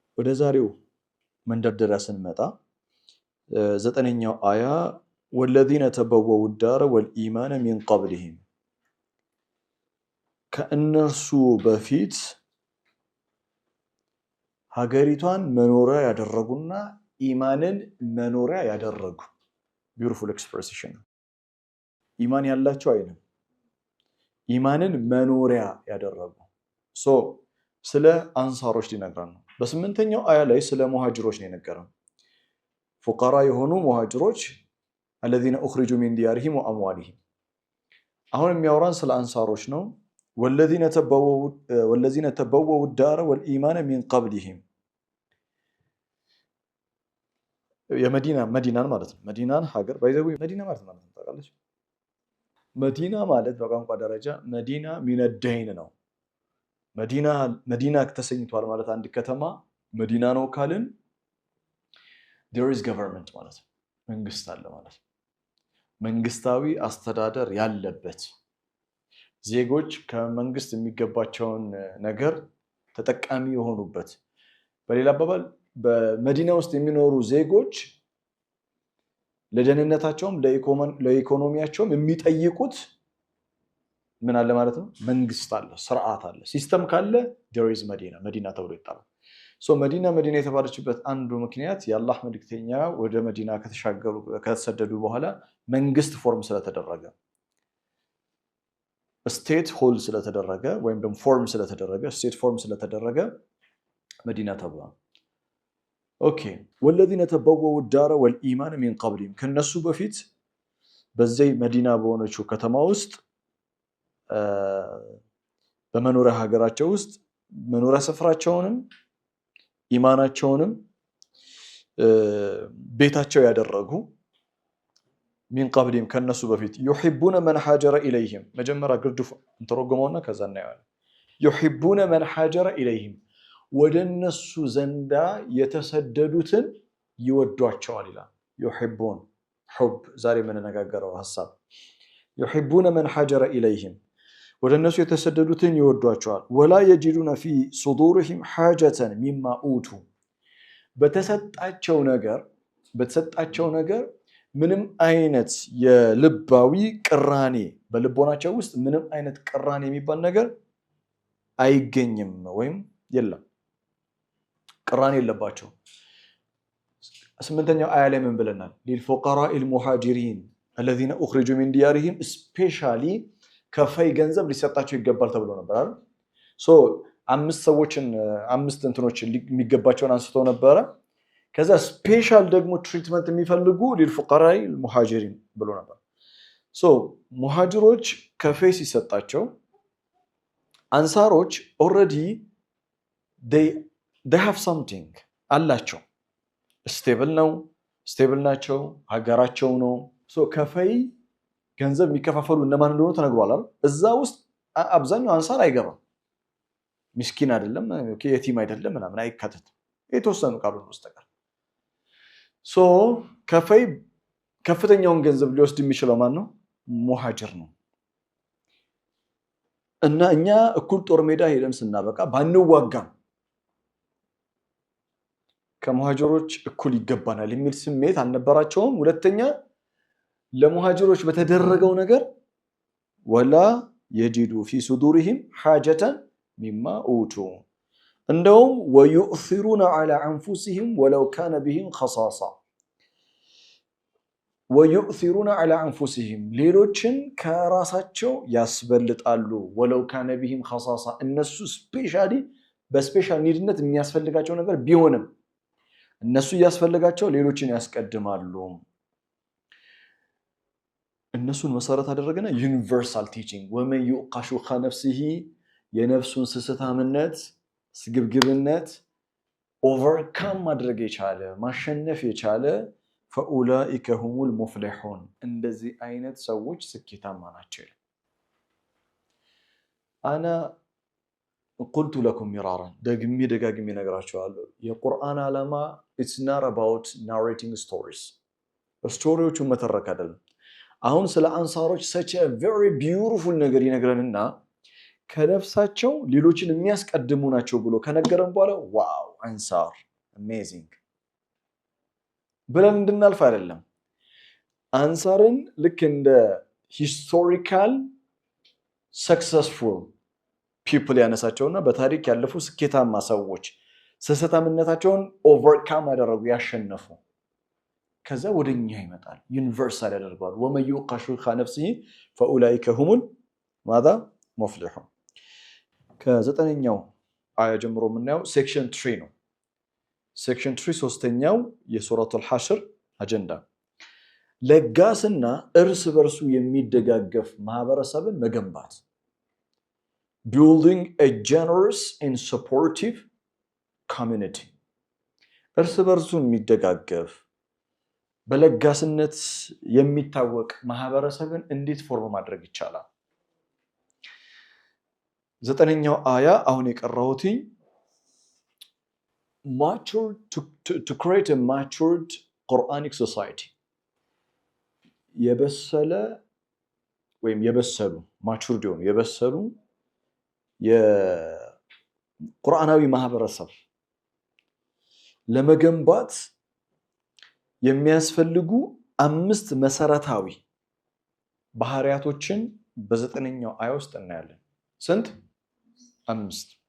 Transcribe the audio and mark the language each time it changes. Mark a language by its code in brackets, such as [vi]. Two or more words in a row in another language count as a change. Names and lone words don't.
[am] ወደ ዛሬው መንደርደሪያ ስንመጣ ዘጠነኛው አያ [ar] والذين تبوأوا الدار والإيمان من قبلهم [am] ከእነርሱ በፊት ሀገሪቷን መኖሪያ ያደረጉና ኢማንን መኖሪያ ያደረጉ [en] beautiful expression [am] ኢማን ያላቸው አይደለም ኢማንን መኖሪያ ያደረጉ ስለ አንሳሮች ሊነግረን ነው በስምንተኛው አያ ላይ ስለ ሙሃጅሮች ነው የነገረን ፉቀራ የሆኑ ሙሃጅሮች [ar] الذين اخرجوا من ديارهم واموالهم [am] አሁን የሚያወራን ስለ አንሳሮች ነው [ar] والذين تبوأوا الدار والإيمان من قبلهم [am] መዲናን ማለት ነው መዲናን ሀገር ባይዘው መዲና ማለት ነው ታውቃለች መዲና ማለት በቋንቋ ደረጃ መዲና [ar] من الدين [am] ነው መዲና ተሰኝቷል ማለት አንድ ከተማ መዲና ነው ካልን [en] there is government [am] ማለት መንግስት አለ ማለት መንግስታዊ አስተዳደር ያለበት ዜጎች ከመንግስት የሚገባቸውን ነገር ተጠቃሚ የሆኑበት በሌላ አባባል በመዲና ውስጥ የሚኖሩ ዜጎች ለደህንነታቸውም ለኢኮኖሚያቸውም የሚጠይቁት ምን አለ ማለት ነው መንግስት አለ ስርዓት አለ ሲስተም ካለ [en] there is [am] መዲና ተብሎ ይጣላል መዲና የተባለችበት አንዱ ምክንያት የአላህ መልእክተኛ ወደ መዲና ከተሰደዱ በኋላ መንግስት ፎርም ስለተደረገ ስቴት ሆል ስለተደረገ ወይም ደግሞ ፎርም ስለተደረገ ስቴት ፎርም ስለተደረገ መዲና ተብሏል ኦኬ [ar] والذين تبوأوا الدار والإيمان من قبلهم [am] ከነሱ በፊት በዚህ መዲና በሆነችው ከተማ ውስጥ በመኖሪያ ሀገራቸው ውስጥ መኖሪያ ስፍራቸውንም ኢማናቸውንም ቤታቸው ያደረጉ [ar] من قبلهم [am] ከነሱ በፊት [ar] يحبون من هاجر إليهم [am] መጀመሪያ ግርድፉ እንተረጎመውና ከዛ እናያለን [ar] يحبون من هاجر إليهم [am] ወደነሱ ዘንዳ የተሰደዱትን ይወዷቸዋል ይላል [ar] يحبون حب [am] ዛሬ የምንነጋገረው ሐሳብ [ar] يحبون من هاجر إليهم [am] ወደነሱ የተሰደዱትን ይወዷቸዋል [ar] ولا يجدون في صدورهم حاجة مما أوتوا [am] በተሰጣቸው ነገር ምንም አይነት የልባዊ ቅራኔ በልቦናቸው ውስጥ ምንም አይነት ቅራኔ የሚባል ነገር አይገኝም ወይም የለም ቅራኔ የለባቸው ስምንተኛው አያ ላይ ምን ብለናል [ar] للفقراء المهاجرين الذين اخرجوا من ديارهم [am] especially ከፋይ ገንዘብ ሊሰጣቸው ይገባል ተብሎ ነበር አይደል አምስት እንትኖችን የሚገባቸውን አንስተው ነበር ከዛ ስፔሻል ደግሞ ትሪትመንት የሚፈልጉ [ar] للفقراء المهاجرين [am] ብሎ ነበር ሙሃጅሮች ከፋይ ሲሰጣቸው አንሳሮች [en] already they have something [am] አላቸው ስቴብል ናቸው ሀገራቸው ነው ከፋይ ገንዘብ የሚከፋፈሉ እነማን እንደሆነ ተነግሯል አይደል እዛ ውስጥ አብዛኛው አንሳር አይገባም ምስኪን አይደለም የቲም አይደለም ምናምን አይካተትም የተወሰኑ ቃሉን በስተቀር ከፋይ ከፍተኛውን ገንዘብ ሊወስድ የሚችለው ማን ነው ሙሃጅር ነው እና እኛ እኩል ጦር ሜዳ ሄደን ስናበቃ ባንዋጋም ከሙሃጅሮች እኩል ይገባናል የሚል ስሜት አልነበራቸውም ሁለተኛ ለሙሃጅሮች በተደረገው ነገር [ar] ولا يجدوا في صدورهم حاجة مما أوتوا [am] እንደውም [ar] ويؤثرون على أنفسهم ولو كان بهم خصاصة ويؤثرون على أنفسهم [am] ሌሎችን ከራሳቸው ያስበልጣሉ [ar] ولو كان بهم خصاصة [am] እነሱ ስፔሻሊ በስፔሻል ኒድነት የሚያስፈልጋቸው ነገር ቢሆንም እነሱ ያስፈልጋቸው ሌሎችን ያስቀድማሉ እነሱን መሰረት አደረገና [en] universal teaching [ar] ومن يقاشخ نفسه [am] የነፍሱን ስስታምነት ስግብግብነት ኦቨርካም ማድረግ የቻለ ማሸነፍ የቻለ [ar] فاولئك هم المفلحون [am] እንደዚህ አይነት ሰዎች ስኬታማ ናቸው [ar] انا قلت لكم مرارا [am] ደጋግሜ ነግራችኋለሁ የቁርአን ዓላማ [en] it's not about narrating stories [am] ስቶሪዎቹ መተረክ አይደለም አሁን ስለ አንሳሮች [en] such a very beautiful [am] ነገር ይነግረንና ከነፍሳቸው ሌሎችን የሚያስቀድሙ ናቸው ብሎ ከነገረን በኋላ ዋው አንሳር amazing ብለን እንድናልፍ አይደለም አንሳርን ልክ እንደ [en] historical successful people [am] ያነሳቸውና በታሪክ ያለፉ ስኬታማ ሰዎች ስህተታምነታቸውን ኦቨርካም ያደረጉ ያሸነፉ ከዛ ወደኛ ይመጣል ዩኒቨርሳል ያደርጋል [ar] ومن يوق شح نفسه فاولئك هم ماذا مفلحون [am] ከዘጠነኛው አያ ጀምሮ ምናየው ሴክሽን 3 ነው ሴክሽን 3 ሶስተኛው የሱረቱል ሐሽር አጀንዳ ለጋስና እርስ በርሱ የሚደጋገፍ ማህበረሰብን መገንባት [en] building a generous and supportive community [am] እርስ በርሱ የሚደጋገፍ በለጋስነት የሚታወቅ ማህበረሰብን እንዴት ፎርም ማድረግ ይቻላል ዘጠነኛው አያ አሁን የቀራሁት [en] mature to create a matured Quranic society [am] የበሰለ ወይም የበሰሉ matured የሆኑ የበሰሉ የቁርአናዊ ማህበረሰብ ለመገንባት የሚያስፈልጉ 5 መሰረታዊ ባህሪያቶችን በዘጠነኛው አያ ውስጥ እናያለን ስንት 5